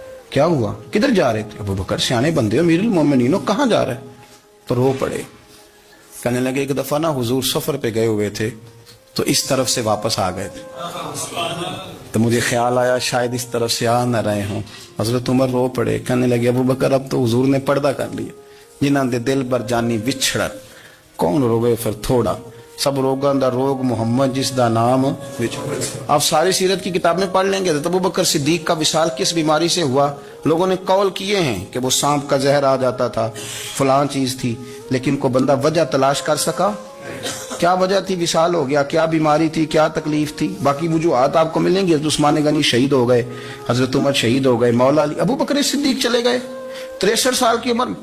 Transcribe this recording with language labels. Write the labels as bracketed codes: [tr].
[ur] کیا ہوا؟ کدھر جا رہے تھے؟ ابو بکر سیانے بندے ہو, امیر المومنین ہو, کہاں جا رہے؟ تو رو پڑے. کہنے لگے ایک دفعہ نا حضور سفر پہ گئے ہوئے تھے تو اس طرف سے واپس آ گئے تھے, تو مجھے خیال آیا شاید اس طرف سے آ نہ رہے ہوں. حضرت عمر رو پڑے. کہنے لگے ابو بکر اب تو حضور نے پردہ کر لیا. [pa] جنہاں دے دل بر جانی وچھڑ کون روگے پھر تھوڑا, سب روگاں دا روگ محمد جس دا نام وچھڑ. [ur] آپ ساری سیرت کی کتاب میں پڑھ لیں گے تو ابو بکر صدیق کا وصال کس بیماری سے ہوا. لوگوں نے قول کیے ہیں کہ وہ سانپ کا زہر آ جاتا تھا, فلان چیز تھی, لیکن کو بندہ وجہ تلاش کر سکا؟ کیا وجہ تھی وصال ہو گیا؟ کیا بیماری تھی؟ کیا تکلیف تھی؟ باقی وجوہات آپ کو ملیں گی. حضرت عثمان غنی شہید ہو گئے, حضرت عمر شہید ہو گئے, مولا علی, ابو بکر صدیق چلے گئے 63 سال کی عمر.